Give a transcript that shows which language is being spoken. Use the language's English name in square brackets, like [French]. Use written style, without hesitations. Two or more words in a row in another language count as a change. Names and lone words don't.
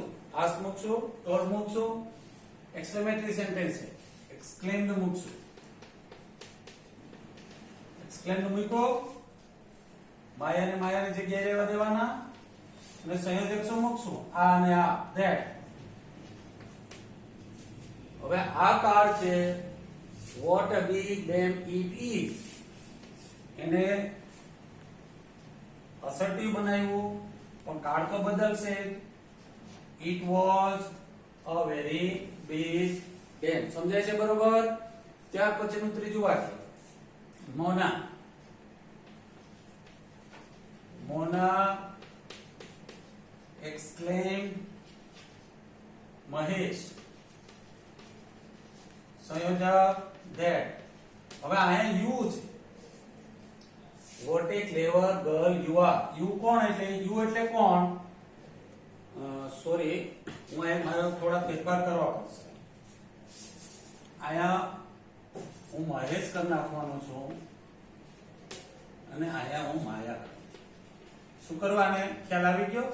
[Gujarati] આસ્ક મૂકશું, ટોલ મૂકશું, [English] exclamatory sentence [Gujarati] છે એક્સક્લેમ્ડ મૂકશું. એક્સક્લેમ્ડ મૂકો, માયાની જગ્યાએ રહેવા દેવાના અને સંયોજક શું મૂકશું? આ અને આ ધેટ. હવે આ કાર છે [English] what a big damn it is [Gujarati] એને અસર્ટિવ બનાવ્યું પણ કાળ તો બદલશે. [English] it was a very big damn. [Gujarati] સમજાય છે બરોબર? ત્યાર પછીનું ત્રીજું વાક્ય [English] Mona exclaimed Mahesh. [Gujarati] સંયોજક that. હવે અહીંયા you છે. [English] what a clever girl you are. [Gujarati] you કોણ એટલે you એટલે કોણ? સોરી, હું અહીંયા મારો થોડા ફેરફાર કરવા પડશે. અહીંયા હું મહેશ કરી નાખવાનો છું અને અહીંયા હું માયા કરું. શું કરવાને ખ્યાલ આવી ગયો?